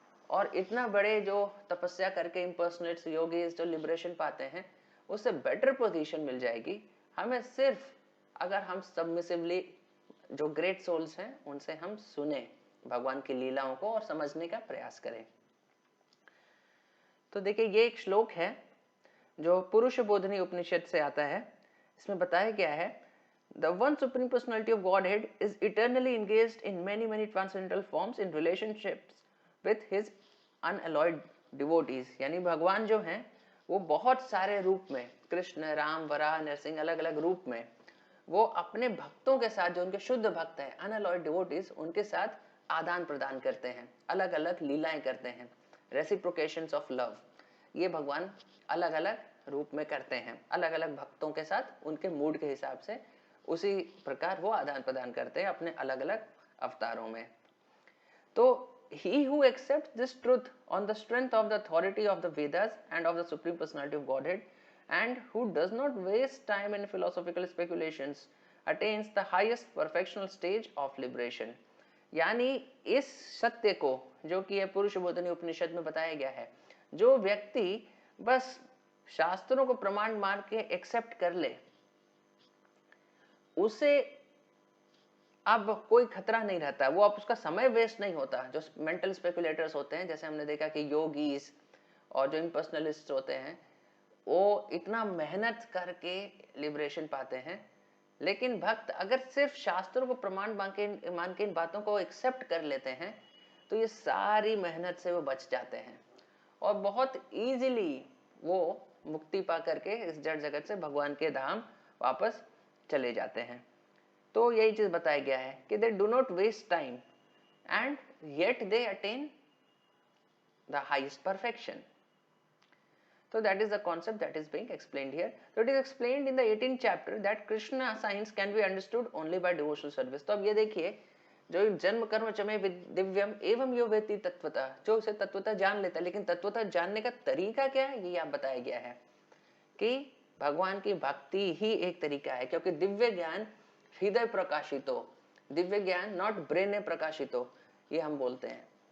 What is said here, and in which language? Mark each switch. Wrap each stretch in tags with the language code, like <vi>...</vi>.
<hi>और इतना बड़े जो तपस्या करके इम्पर्सनेट्स योगीज जो लिबरेशन पाते हैं, उससे बेटर पोजीशन मिल जाएगी हमें, सिर्फ अगर हम सबमिसिवली जो ग्रेट सोल्स हैं उनसे हम सुने भगवान की लीलाओं को और समझने का प्रयास करें। तो देखिए, ये एक श्लोक है जो पुरुष बोधनी उपनिषद से आता है। इसमें बताया गया है,</hi> <en>The one supreme personality of Godhead is eternally engaged in many transcendental forms in relationships with his unalloyed devotees।</en> <hi>यानी भगवान जो हैं वो बहुत सारे रूप में, कृष्ण, राम, वराह, नरसिंह, अलग अलग रूप में वो अपने भक्तों के साथ, जो उनके शुद्ध भक्त हैं, अनअलॉयड डिवोटीज, उनके साथ आदान प्रदान करते हैं, अलग अलग लीलाएं करते हैं, रेसिप्रोकेशंस ऑफ लव। ये भगवान अलग अलग रूप में करते हैं, अलग अलग भक्तों के साथ उनके मूड के हिसाब से उसी प्रकार वो आदान प्रदान करते हैं अपने अलग अलग अवतारों में।</hi> <en>तो he who accepts this truth on the strength of the authority of the Vedas and of the Supreme Personality of Godhead, and who does not waste time in philosophical speculations, attains the highest perfectional stage of liberation।</en> <hi>यानी इस सत्य को, जो कि है पुरुष बोधनी उपनिषद में बताया गया है, जो व्यक्ति बस शास्त्रों को प्रमाण मान के एक्सेप्ट कर ले, उसे अब कोई खतरा नहीं रहता, वो अब उसका समय वेस्ट नहीं होता। जो मेंटल स्पेकुलेटर्स होते हैं, जैसे हमने देखा कि योगीज और जो इम्पर्सनलिस्ट होते हैं, वो इतना मेहनत करके लिबरेशन पाते हैं, लेकिन भक्त अगर सिर्फ शास्त्रों को प्रमाण मान के इन बातों को एक्सेप्ट कर लेते हैं, तो ये सारी मेहनत से वो बच जाते हैं और बहुत इजीली वो मुक्ति पा करके इस जड़ जगत से भगवान के धाम वापस चले जाते हैं। तो यही चीज बताया गया है कि</hi> <en>They do not waste time and yet they attain the highest perfection. So that is the concept that is being explained here. So it is explained in the 18th chapter that Krishna science can be understood only by devotional service.</en> <hi>तो अब ये देखिए, जो जन्म कर्म चमे दिव्यम एवं यो वेति तत्वतः, जो उसे तत्वतः जान लेता है, लेकिन तत्वतः जानने का तरीका क्या है ये यहाँ बताया गया है कि भगवान की भक्ति ही एक तरीका है, क्योंकि दिव्य ज्ञान हृदय प्रकाशित हो, दिव्य ज्ञान नॉट ब्रेन प्रकाशित हो, ये हम बोलते हैं।</hi>